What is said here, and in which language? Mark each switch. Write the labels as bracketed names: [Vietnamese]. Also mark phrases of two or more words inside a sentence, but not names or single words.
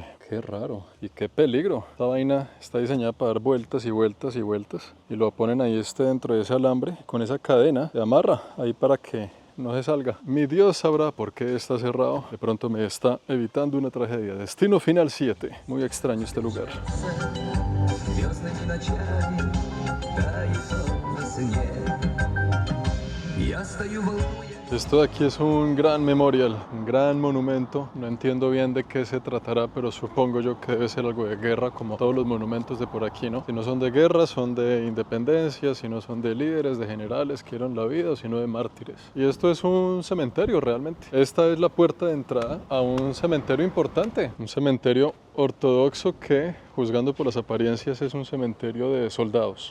[Spanish] Qué raro y qué peligro. Esta vaina está diseñada para dar vueltas y vueltas y vueltas. Y lo ponen ahí dentro de ese alambre con esa cadena de amarra ahí para que no se salga. Mi Dios sabrá por qué está cerrado. De pronto me está evitando una tragedia. Destino final 7. Muy extraño este lugar. [Russian] Звездными ночами тает он во сне. Я стою волнуясь. [Spanish] Esto de aquí es un gran memorial, un gran monumento. No entiendo bien de qué se tratará, pero supongo yo que debe ser algo de guerra, como todos los monumentos de por aquí, ¿no? Si no son de guerra, son de independencia, si no son de líderes, de generales que dieron la vida, o si no de mártires. Y esto es un cementerio realmente. Esta es la puerta de entrada a un cementerio importante, un cementerio ortodoxo que, juzgando por las apariencias, es un cementerio de soldados.